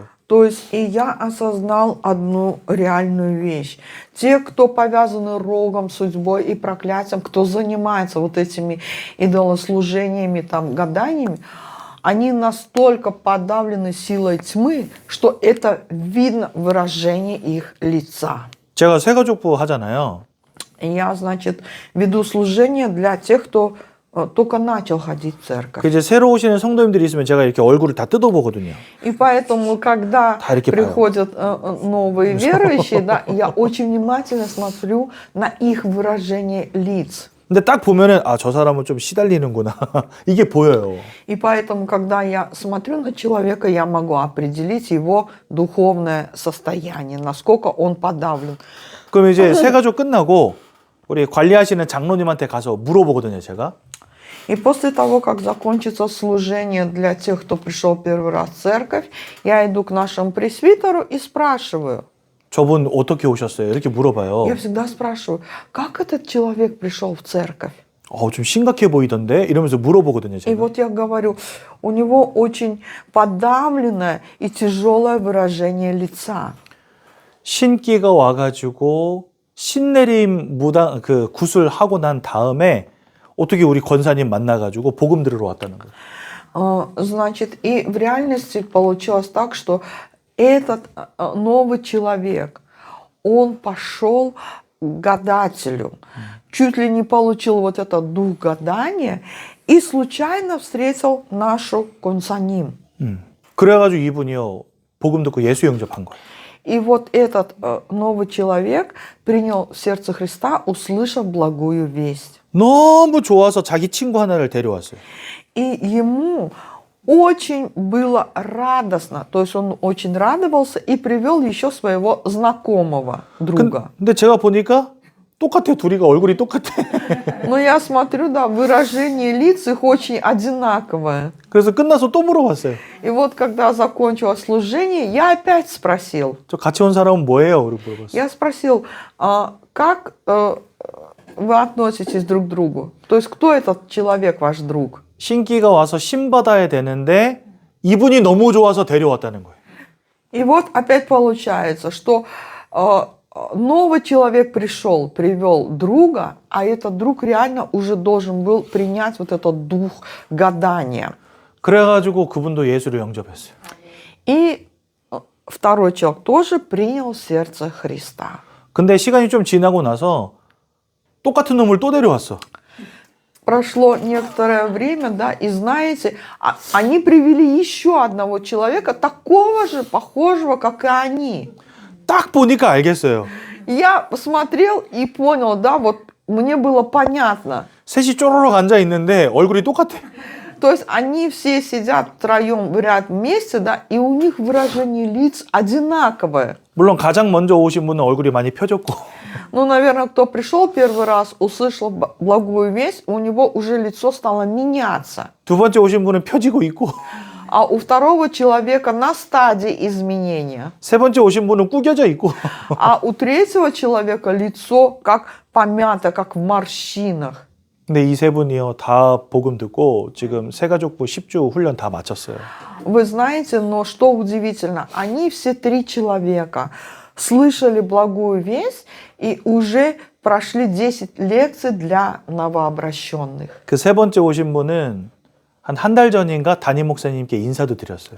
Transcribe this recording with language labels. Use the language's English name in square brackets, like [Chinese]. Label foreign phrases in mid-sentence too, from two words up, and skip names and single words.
[Russian] То есть и я осознал одну реальную вещь. Те, кто повязаны рогом, судьбой и проклятием, кто занимается вот этими идолослужениями, там, гаданиями, они настолько подавлены силой тьмы, что это видно в выражении их лица. [Korean] 제가 새가족부 하잖아요. [Russian] Я, значит, веду служение для тех, кто только начал ходить в церковь. [Korean] 그 이제 새로 오시는 성도님들이 있으면 제가 이렇게 얼굴을 다 뜯어보거든요. [Russian] И поэтому, когда [Korean] 다 이렇게 [Russian] приходят новые верующие, да, я очень внимательно смотрю на их выражение лиц. [Korean] 근데 딱 보면은 아, 저 사람은 좀 시달리는구나. 이게 보여요. [Russian] И поэтому, когда я смотрю на человека, я могу определить его духовное состояние, насколько он подавлен. [Korean] 그럼 이제 새가족 끝나고 우리 관리하시는 장로님한테 가서 물어보거든요, 제가. [Russian] И после того, как закончится служение для тех, кто пришел первый раз в церковь, я иду к нашему пресвитеру и спрашиваю. [Korean] 저분 어떻게 오셨어요? 이렇게 물어봐요. [Russian] Я всегда спрашиваю, как этот человек пришел в церковь? [Korean] 좀 심각해 보이던데? 이러면서 물어보거든요, [Russian] И [Korean] 제가. [Russian] вот я говорю, у него очень подавленное и тяжелое выражение лица. [Korean] 신기가 와가지고 신내림 무당 그 구슬하고 난 다음에 어떻게 우리 권사님 만나가지고 복음 들으러 왔다는 거예요. [Russian] Значит, и в реальности получилось так, что этот новый человек, он пошел к гадателю, чуть ли не получил вот этот дух гадания и случайно встретил нашу консаним. [Korean] 그래가지고 이분이요 복음 듣고 예수 영접한 거예요. [Russian] И вот этот новый человек принял в сердце Христа, услышав благую весть. [Korean] 너무 좋아서 자기 친구 하나를 데려왔어요. [Russian] И ему очень было радостно, то есть он очень радовался и привел еще своего знакомого друга. [Korean] 근데 제가 보니까 똑같아요. 둘이가 얼굴이 똑같아. [Russian] Но я смотрю, да, выражение лиц их очень одинаковое. [Korean] 그래서 끝나서 또 물어봤어요. [Russian] И вот когда закончилось служение, я опять спросил. [Korean] 저 같이 온 사람은 뭐예요? 그렇게 물어봤어요. [Russian] Я спросил, как вы относитесь друг к другу? То есть кто этот человек, ваш друг? [Korean] 신기가 와서 신 받아야 되는데 이분이 너무 좋아서 데려왔다는 거예요. [Russian] И вот опять получается, что новый человек пришел, привел друга, а этот друг реально уже должен был принять вот этот дух гадания. [Korean] 그래가지고 그분도 예수를 영접했어요. [Russian] И второй человек тоже принял сердце Христа. [Korean] 근데 시간이 좀 지나고 나서 똑같은 놈을 또 데려왔어. [Russian] Прошло некоторое время, да, и знаете, они привели еще одного человека, такого же, похожего, как и они. [Korean] 딱 보니까 알겠어요. [Russian] Я посмотрел и понял, да, вот мне было понятно. [Korean] 셋이 쪼르륵 앉아 있는데 얼굴이 똑같아. [Russian] То есть они все сидят втроем в ряд вместе, да, и у них выражение лиц одинаковое. [Korean] 물론 가장 먼저 오신 분은 얼굴이 많이 펴졌고. [Russian] Ну, наверное, кто пришел первый раз, услышал благую весть, у него уже лицо стало меняться. [Korean] 두 번째 오신 분은 펴지고 있고. [Russian] А у второго человека на стадии изменения. [Korean] 세 번째 오신 분은 구겨져 있고. [Russian] А у третьего человека лицо как помято, как в морщинах. [Korean] 근데 이 세 분이요 다 복음 듣고 지금 새가족부 10주 훈련 다 마쳤어요. [Russian] Вы знаете, но что удивительно, они все три человека слышали благую весть и уже прошли 10 лекций для новообращенных. [Korean] 그 세 번째 오신 분은 한 달 전인가 담임 목사님께 인사도 드렸어요.